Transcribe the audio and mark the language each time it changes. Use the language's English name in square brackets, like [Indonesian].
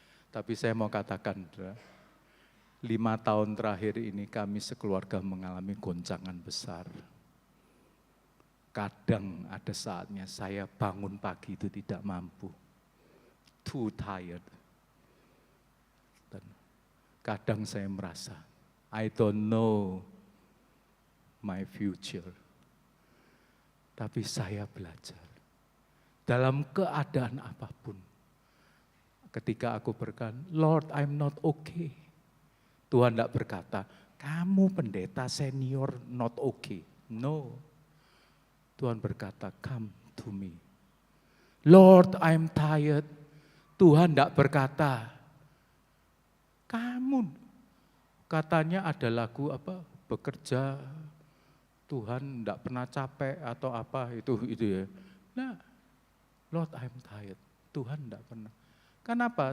[Indonesian] Tapi saya mau katakan, 5 tahun terakhir ini kami sekeluarga mengalami goncangan besar. Kadang ada saatnya saya bangun pagi itu tidak mampu. [English] Too tired. [Indonesian] Dan kadang saya merasa, [English] I don't know my future. [Indonesian] Tapi saya belajar. Dalam keadaan apapun. Ketika aku berkata, [English] Lord, I'm not okay. [Indonesian] Tuhan tidak berkata, kamu pendeta senior [English] not okay. No. [Indonesian] Tuhan berkata, [English] come to me. Lord, I'm tired. [Indonesian] Tuhan tidak berkata, kamu. Katanya ada lagu apa, bekerja, Tuhan tidak pernah capek atau apa, itu ya. Nah, [English] Lord, I'm tired. [Indonesian] Tuhan tidak pernah. Kenapa?